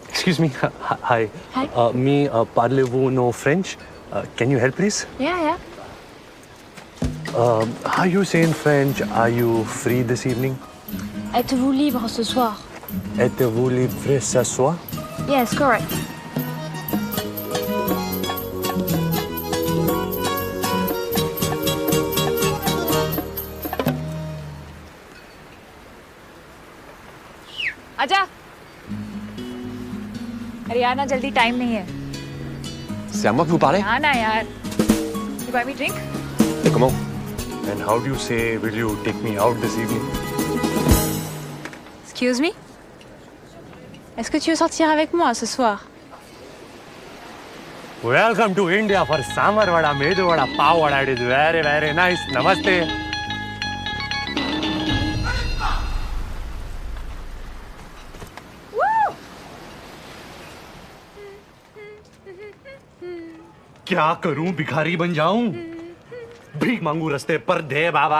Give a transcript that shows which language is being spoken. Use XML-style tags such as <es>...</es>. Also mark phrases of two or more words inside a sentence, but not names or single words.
<en>Excuse me. Hi. Hi. Me, parlez-vous no French? Can you help, please? Yeah, yeah. How you say in French, are you free this evening?</en> <fr>Êtes-vous libre ce soir? Êtes-vous libre ce soir?</fr> <en>Yes, correct.</en> <hi>आजा। अरे यार ना जल्दी टाइम नहीं है।</hi> <fr>C'est à moi que vous parlez?</fr> <hi>हाँ ना यार।</hi> <en>You buy me drink? Comment? And how do you say, will you take me out this evening? Excuse me?</en> <fr>Est-ce que tu veux sortir avec moi ce soir?</fr> <en>Welcome to India for sambar vada, medu vada, pav vada. It is very, very nice.</en> <hi>Namaste. क्या करूं? भिखारी बन जाऊं? भीख मांगू रस्ते पर? दे बाबा।</hi>